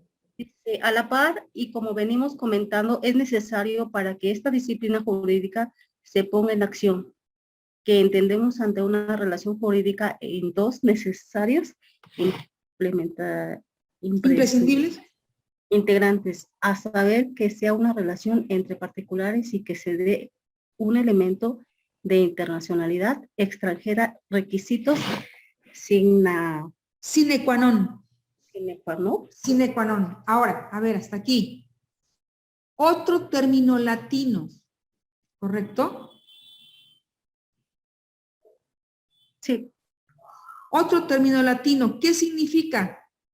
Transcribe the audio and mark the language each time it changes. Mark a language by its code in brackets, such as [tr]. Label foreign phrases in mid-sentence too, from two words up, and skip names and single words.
[es] Dice, a la par, y como venimos comentando, es necesario para que esta disciplina jurídica se ponga en acción, que entendemos ante una relación jurídica en dos necesarios Imprescindibles. integrantes, a saber que sea una relación entre particulares y que se dé un elemento de internacionalidad extranjera, requisitos [la] Sine qua non. sine qua non. Sine qua non. [es] Ahora, a ver, hasta aquí. Otro término latino, ¿correcto? Sí, Otro término latino, ¿qué significa?